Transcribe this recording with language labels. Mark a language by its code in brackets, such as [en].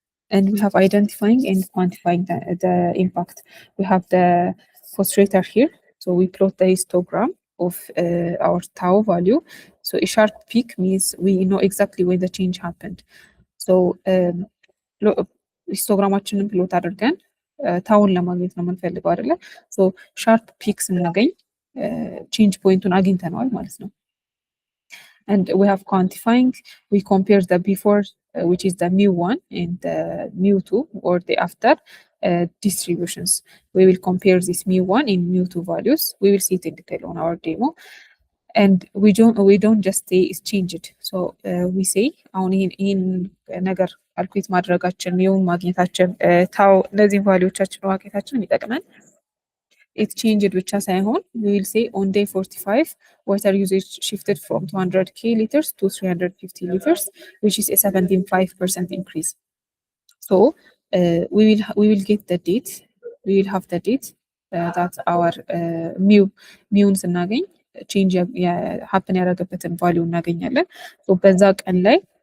[en] And we have identifying and quantifying the impact. We have the frustrator here, so we plot the histogram of our tau value. So a sharp peak means we know exactly when the change happened. [am] So ሂስቶግራማችንን ፕሎት አድርገን ታውን ለማግኘት ነው የምንፈልገው አይደለ? ሶ ሻርፕ ፒክ ስናገኝ ቼንጅ ፖይንቱን አግኝተነዋል ማለት ነው። [en] And we have quantifying, we compare the before, which is the mu1 and the mu2 or the after distributions. We will compare this mu1 and mu2 values. We will see it in detail on our demo. And we don't just say it's changed. So we say [am] አሁን ይህን ነገር ካልኩሌት ማድረጋችን ሚውን ማግኘታችን ታው እነዚህን ቫሊዎቻችን ማግኘታችን የሚጠቅመን [en] it changed [am] ብቻ ሳይሆን [en] we will say on day 45 water usage shifted from 200k liters to 350 liters, which is a 75% increase. So we will get the date. We will have the date that our [am] muን ስናገኝ ቼንጅ ሀፕን ያደረገበትን ቫሊዩ እናገኛለን። በዛ ቀን ላይ